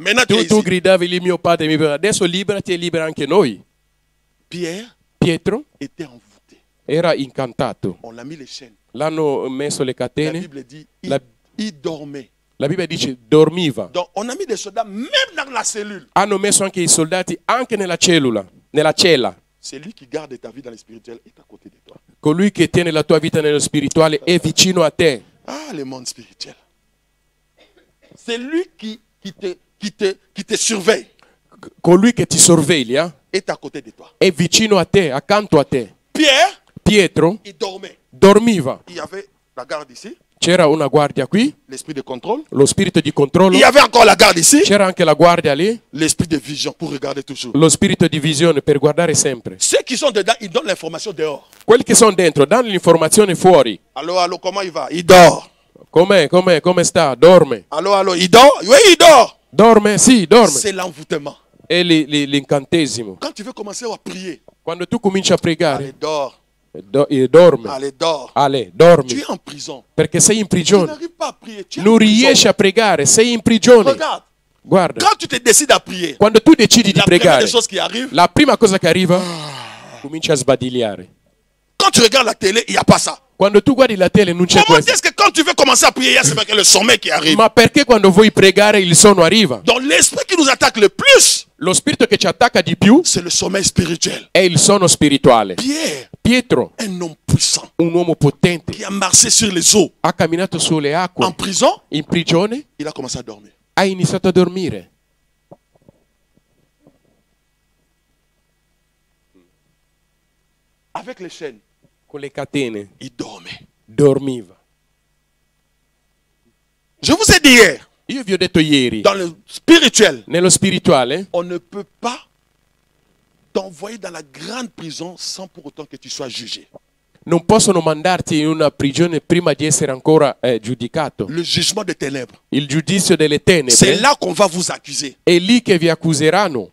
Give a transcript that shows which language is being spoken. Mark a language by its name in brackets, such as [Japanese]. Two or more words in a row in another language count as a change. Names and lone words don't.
[French] Maintenant, tu es Tu ici. [Italian] gridavi lì mio padre, mio padre. Adesso liberati e libera anche noi. [French] Pierre [Italian] Pietro [French] était envoûté. [Italian] era incantato. [French] On l'a mis les chaînes. [Italian] L'hanno messo le La catene. [French] Bible dit, La- il dormait. [Italian] La Bibbia dice dormiva. [French] Donc, on a mis des soldats même dans la cellule. [Italian] Hanno messo anche i soldati anche nella cella. [French] C'est lui qui garde ta vie dans le spirituel est à côté de toi. [Italian] Colui che tiene la tua vita nello spirituale è vicino a te. [French] Ah, le monde spirituel. C'est lui qui te surveille [Italian] Colui che ti sorveglia [French] est à côté de toi. [Italian] è vicino a te, accanto a te. [French] Pierre, [Italian] Pietro [French] il dormait. [Italian] dormiva. [French] Il y avait la garde ici. [Italian] C'era una guardia qui, [French] l'esprit de contrôle. [Italian] lo spirito di controllo. [French] Il y avait encore la garde ici, [Italian] C'era anche la guardia lì, [French] l'esprit de vision pour regarder toujours. [Italian] lo spirito di visione per guardare sempre. [French] Ceux qui sont dedans, ils donnent l'information dehors. [Italian] Quelli che sono dentro danno l'informazione fuori. [French] Allô, allô, comment il va? Il dort. [Italian] Come sta? Dorme. [French] Allô, allô, il dort? Oui, il dort. [Italian] Dorme? Sì, dorme. [French] C'est l'envoûtement. [Italian] È l'incantesimo. [French] Quand tu veux commencer à prier, [Italian] Quando tu cominci a [French] allez, [Italian] pregare, [French] dors. [Italian] dorme. [French] Allez, dors. [Italian] Ale, dormi. [French] Tu es en prison. [Italian] Perché sei in [French] Tu [Italian] prigione. [French] n'arrives pas à prier. Tu es [Italian] Non [French] en prison. [Italian] riesci a pregare, sei in prigione. [French] Regarde, [Italian] Guarda, [French] quand tu te décides à prier, [Italian] quando tu decidi di [French] la première [Italian] pregare, [French] des choses qui arrive, [Italian] la prima cosa che arriva, cominci a sbadigliare. [French] quand tu regardes la télé, il n'y a pas ça. [Italian] Quando tu guardi la tele non c'è [French] Comment [Italian] questo. [French] est-ce que quand tu veux commencer à prier, il y a c'est le sommeil qui arrive? [Italian] Ma perché quando vuoi pregare il sonno arriva? [French] Donc l'esprit qui nous attaque le plus, [Italian] Lo spirito che ci attacca di più [French] c'est le sommeil spirituel. [Italian] è il sonno spirituale. [French] Pierre, [Italian] Pietro, [French] un homme puissant, [Italian] un uomo potente, [French] qui a marché sur les eaux [Italian] ha camminato sulle [French] en [Italian] acque [French] prison, [Italian] in prigione, [French] il a commencé à dormir. [Italian] ha iniziato a dormire. [French] Avec les chaînes, [Italian] Con le catene [French] il dormait. [Italian] dormiva. [French] Je vous ai dit hier, [Italian] Io vi ho detto ieri, [French] dans le spirituel, [Italian] nello spirituale [French] on ne peut pas t'envoyer dans la grande prison sans pour autant que tu sois jugé. [Italian] non possono mandarti in una prigione prima di essere ancora giudicato. [French] Le jugement des ténèbres, [Italian] Il giudizio delle [French] c'est [Italian] tenebre [French] là qu'on va vous accuser. [Italian] è lì che vi accuseranno.